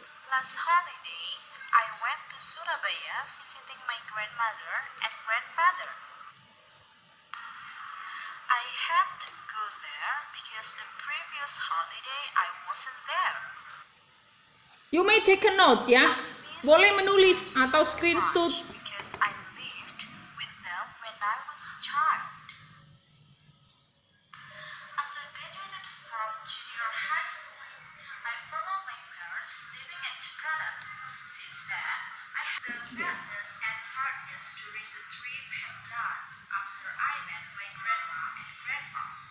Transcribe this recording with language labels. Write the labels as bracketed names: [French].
[English] Last holiday, I went to Surabaya visiting my grandmother and grandfather. I had to go there because the previous holiday I wasn't there. You may take a note ya. [Indonesian] Boleh menulis atau screenshot. [English] Because I lived with them when I was a child. After graduated from junior high school, I followed my parents living in Jakarta. Since then, I had the gladness and hardness during the trip had gone after I met my grandma and grandpa.